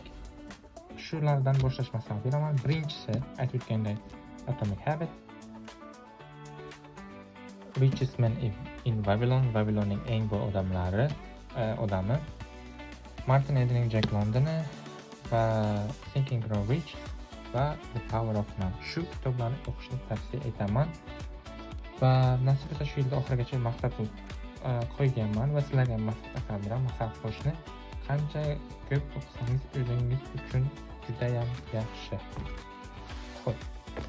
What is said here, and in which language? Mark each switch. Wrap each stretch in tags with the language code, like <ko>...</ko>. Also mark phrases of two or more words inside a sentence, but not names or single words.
<uz>Shulardan boshlash maslahat beraman. Birinchisi aytib o'tgandek Atomic Habits, Richest Man in Babylon, Babilonning eng boy odami, Martin Edenning Jack Londoni va Think and Grow Rich va The Power of Now. Shu kitoblarni o'qishni tavsiya etaman va nasib etsa shu yilda oxirigacha maqsad qo'yganman va sizlarga maslahat beraman. Maqsad qo'yishni qancha ko'p o'qisangiz o'zingiz uchun juda ham yaxshi. Xo'p.</uz>